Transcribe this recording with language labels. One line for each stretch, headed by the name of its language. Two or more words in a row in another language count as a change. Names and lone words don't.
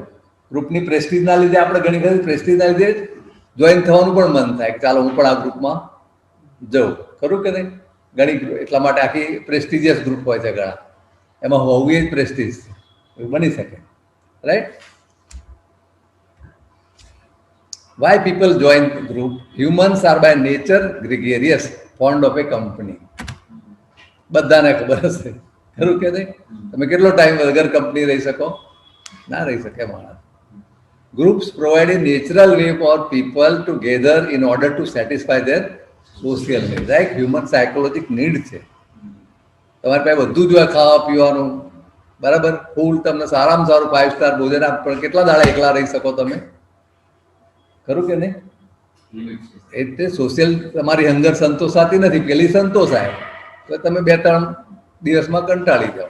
Gujarati: ગ્રુપની પ્રેસ્ટિજના લીધે આપણે ઘણી બધી પ્રેસ્ટિજના લીધે જોઈન થવાનું પણ મન થાય કે ચાલો હું પણ આ ગ્રુપમાં જવું. ખરું કે નહીં? ઘણી એટલા માટે આખી પ્રેસ્ટિજિયસ ગ્રુપ હોય છે ઘણા, એમાં હોવી જ પ્રેસ્ટિજ એવું બની શકે. રાઈટ?
English: Why people join the group? Humans are by nature gregarious, fond of a company.
Gujarati: બધાને ખબર હશે, ખરું કે નહીં? તમે કેટલો ટાઈમ વગર કંપની રહી શકો? ના રહી શકે માણસ.
English: Groups provide a natural way for people to gather in order to satisfy their social needs. Like human psychological need છે.
Gujarati: તમારી પાસે બધું જ હોય, ખાવા પીવાનું, બરાબર, ફૂલ, તમને સારામાં સારું 5 સ્ટાર ભોજન આપ, પણ કેટલા દાડા એકલા રહી શકો તમે? ખરું કે નહીં? એટલે સોશિયલ તમારી હંગર સંતોષાતી નથી, પેલી સંતોષાય તો તમે 2-3 દિવસમાં કંટાળી જાઓ.